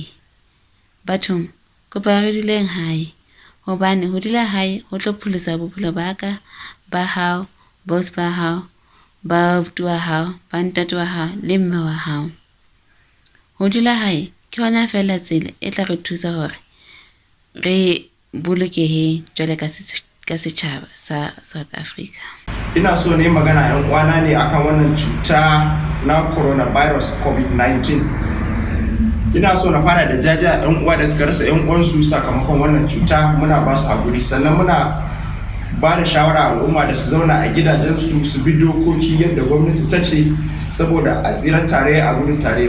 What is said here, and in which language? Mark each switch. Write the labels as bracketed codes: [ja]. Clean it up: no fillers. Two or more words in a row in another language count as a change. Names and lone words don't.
[st] Bathong kopa re duleng hae hobane ho dula hae ho tlo pholosa bophelo ba ka ba hao boss ba hao ba abuti wa hao, ba ntate wa hao le mme wa hao. Ho dula hae ke hona fela tsela e tla re thusa hore re bolokehe jwale ka setjhaba sa South Africa. [ha] Ina so ne magana yan uwana ne akan wannan cuta na coronavirus COVID-19. Ina so na fara da jaja yan uwa da suka rasa yan uwansu sakamakon wannan cuta, muna ba su hakuri, sannan muna ba da shawara al'umma da su zauna a gidajensu su bi dokoki yadda gwamnati ta ce saboda a tsira tare a gudu tare.